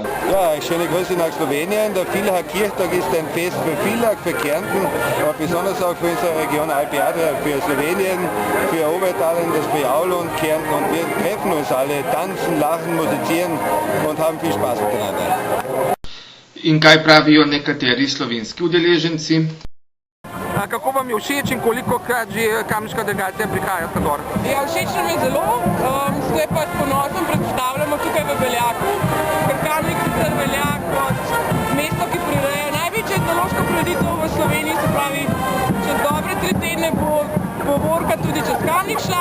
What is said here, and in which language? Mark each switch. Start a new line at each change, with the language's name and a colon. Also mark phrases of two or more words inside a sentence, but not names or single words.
German: Ja, schöne Grüße nach Slowenien. Der Villachar-Kirchtag ist ein Fest für Villach, für Kärnten, aber besonders auch für unsere Region Alpe-Adria, für Slowenien, für Obertalen, das Friaul und Kärnten. Und wir treffen uns alle, tanzen, lachen, musizieren und haben viel Spaß miteinander.
Slovenian: In kaj pravijo nekateri slovenski udeleženci? Kako vam je všeč in kolikokrat že kamniška delegacija prihaja gor? Ja, všeč nam je zelo, se pa s ponosom predstavljamo tukaj v Beljaku, ker Kamnik sicer velja kot mesto, ki prireja največjo etnološko prireditev v Sloveniji, se pravi, čez dobre 3 tedne bo povorka tudi čez Kamnik šla.